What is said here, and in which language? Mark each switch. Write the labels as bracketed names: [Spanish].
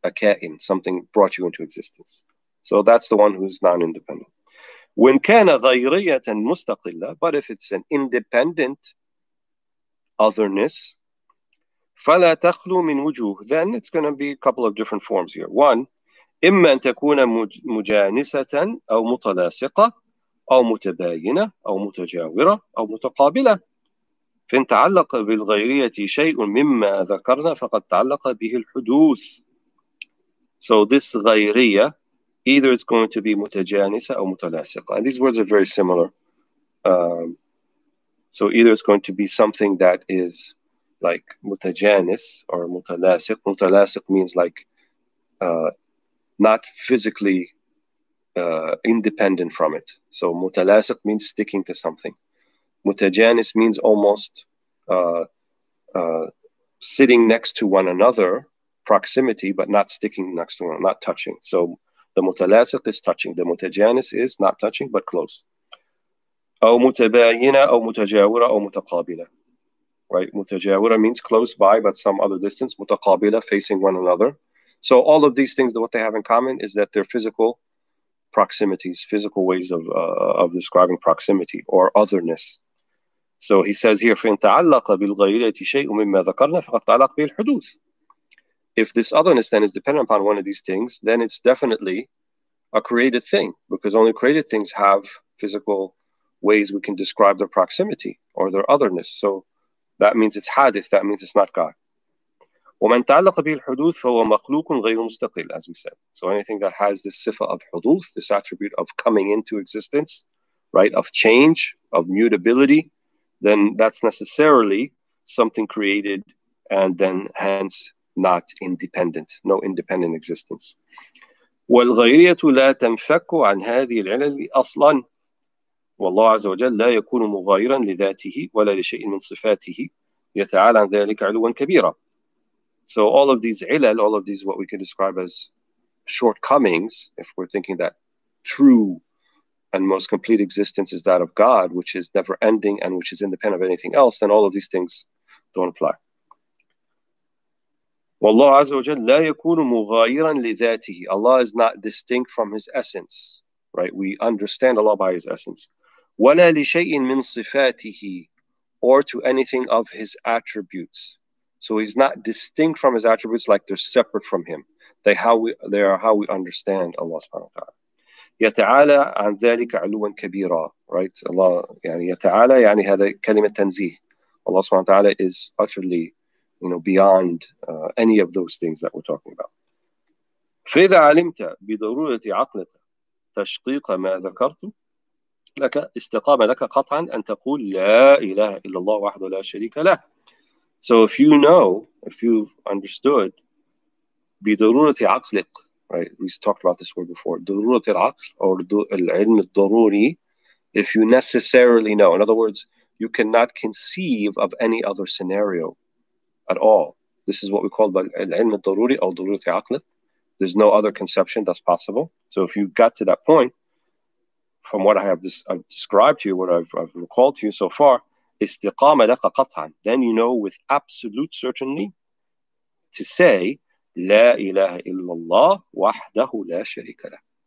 [English] A ka'in, something brought you into existence. So that's the one who's non-independent. When [Arabic] kana ghayriyatan mustaqilla, [English] but if it's an independent otherness, [Arabic] فلا تخلو من وجوه, [English] then it's going to be a couple of different forms here. One, [Arabic] إما أن تكون مجانسة أو متلاصقة أو متباينة أو متجاورة أو متقابلة. فإن تعلق بالغيرية شيء مما ذكرنا فقد تعلق به الحدوث. [English] So this غيرية, either it's going to be [Arabic] متجانسة أو متلاصقة. [English] And these words are very similar. So either it's going to be something that is like mutajanis or mutalasiq. Mutalasiq means like not physically independent from it. So mutalasiq means sticking to something. Mutajanis means almost sitting next to one another, proximity, but not sticking next to one, not touching. So the mutalasiq is touching. The mutajanis is not touching, but close. [Arabic] أو متباينة أو متجاورة أو متقابلة. [English] Right? Mutajawira means close by, but some other distance. Mutaqabila, facing one another. So all of these things, what they have in common is that they're physical proximities, physical ways of describing proximity or otherness. So he says here, [Arabic] فإن تعلق بالغيرية شيء مما ذكرنا فقد تعلق به الحدوث. [English] If this otherness then is dependent upon one of these things, then it's definitely a created thing, because only created things have physical ways we can describe their proximity or their otherness. So that means it's hadith, that means it's not God. [Arabic] ومن تعلق به الحدوث فهو مخلوق غير مستقل, [English] as we said. So anything that has this sifa of huduth, this attribute of coming into existence, right, of change, of mutability, then that's necessarily something created and then hence not independent, no independent existence. [Arabic] والغيرية لا تنفك عن هذه العلل أصلا. والله عز وجل لا يكون مغايرا لذاته ولا لشيء من صفاته يتعالى عن ذلك علوا كبيرا. [English] So all of these ilal, all of these what we can describe as shortcomings, if we're thinking that true and most complete existence is that of God, which is never ending and which is independent of anything else, then all of these things don't apply. [Arabic] والله عز وجل لا يكون مغايرا لذاته. [English] Allah is not distinct from his essence, right? We understand Allah by his essence. [Arabic] ولا لشيء من صفاته, [English] or to anything of his attributes. So he's not distinct from his attributes like they're separate from him. They are how we understand Allah subhanahu wa ta'ala. [Arabic] يتعالى عن ذلك علوا كبيرا, [English] right? [Arabic] Allah يعني يتعالى يعني هذا كلمة تنزيه. [English] Allah subhanahu wa ta'ala is utterly, beyond any of those things that we're talking about. [Arabic] فإذا علمت بضرورة عقلك تشقيق ما ذكرت لك استقام لك قطعا أن تقول لا إله إلا الله وحده لا شريك له. [English] So if you've understood [Arabic] بضرورة عقلك, [English] right? We talked about this word before. [Arabic] ضرورة العقل or العلم الضروري. [English] If you necessarily know, in other words, you cannot conceive of any other scenario at all. This is what we call [Arabic] العلم الضروري [English] or [Arabic] ضرورة عقلك. [English] There's no other conception that's possible. So if you got to that point, from what I've described to you, what I've recalled to you so far, [Arabic] استقام لك قطعا, [English] then you know with absolute certainty to say [Arabic] لا إله إلا الله وحده لا شريك له.